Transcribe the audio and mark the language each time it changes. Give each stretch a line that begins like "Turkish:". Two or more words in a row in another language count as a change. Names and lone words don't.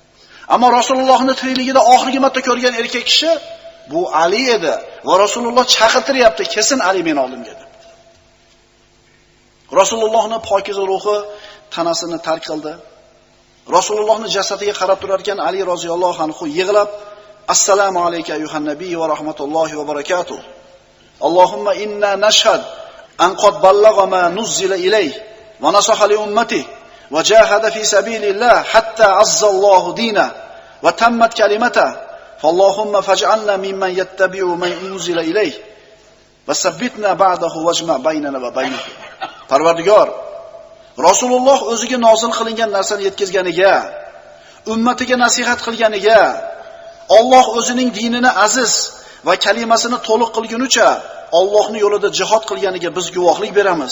Uzbek: Ammo Rasulullohning tirikligida oxirgi marta ko'rgan erkak kishi bu Ali edi va Rasululloh chaqirtiryapti, kesin Ali meni oldimga deb. Rasulullohning pokiza ruhi tanasini tark qildi. Rasulullohning jasadiga qarab turar ekan Ali
Arabic: رضي الله عنه
Uzbek: yig'lab,
Arabic: "السلام عليك أيها النبي ورحمة الله وبركاته. اللهم إنا نشهد أن قد بلغ ما نزل إليه ونصح لأمته وجاهد في سبيل الله حتى أعز الله دينه وتمت كلمته. فاللهم فاجعلنا ممن يتبع من أنزل إليه وثبتنا بعده واجمع بيننا وبينه."
Uzbek: Parvardigor, Rasululloh o'ziga nozil qilingan narsani yetkazganiga, ummatiga nasihat qilganiga, Alloh o'zining dinini aziz va kalimasini to'liq qilgunicha Allohning yo'lida jihad qilganiga biz guvohlik beramiz.